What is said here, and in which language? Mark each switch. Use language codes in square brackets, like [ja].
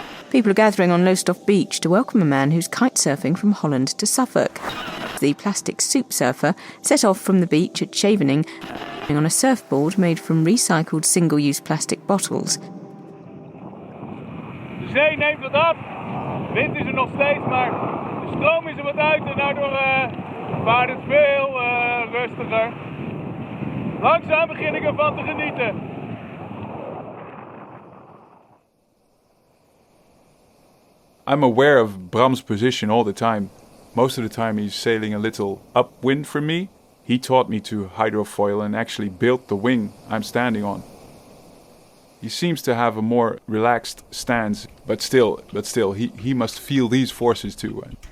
[en] People are gathering on Lowestoft Beach to welcome a man who's kitesurfing from Holland to Suffolk. The plastic soup surfer set off from the beach at Scheveningen on a surfboard made from recycled single-use plastic bottles. [nl] De zee neemt wat af, wind is er nog steeds, maar de stroom is er wat uit en daardoor vaart het veel rustiger. Langzaam begin ik ervan te genieten. [en] I'm aware of Bram's position all the time. Most of the time he's sailing a little upwind from me. He taught me to hydrofoil and actually built the wing I'm standing on. He seems to have a more relaxed stance, but still, he must feel these forces too.